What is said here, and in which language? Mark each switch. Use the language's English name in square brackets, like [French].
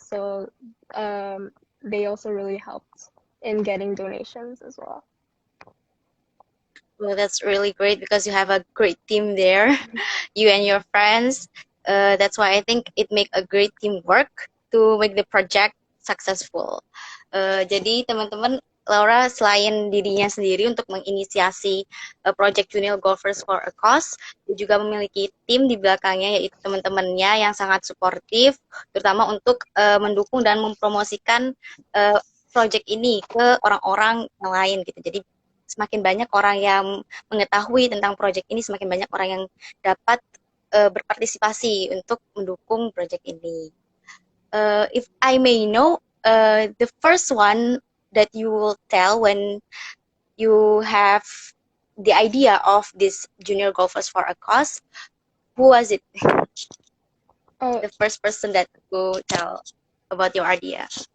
[English] So they also really helped in getting donations as well. Well, that's really great because you have a great team there, you and your friends. That's why I think it make a great teamwork to make the project successful. [Indonesian] Jadi teman-teman, Laura selain dirinya sendiri untuk menginisiasi project Junior Golfers for a Cause, dia juga memiliki tim di belakangnya, yaitu teman-temannya yang sangat suportif, terutama untuk mendukung dan mempromosikan project ini ke orang-orang yang lain gitu. Jadi semakin banyak orang yang mengetahui tentang proyek ini, semakin banyak orang yang dapat berpartisipasi untuk mendukung proyek ini. [English] If I may know, the first one that you will tell when you have the idea of this Junior Golfers for a Cause, who was it? Oh, The first person that will tell about your idea.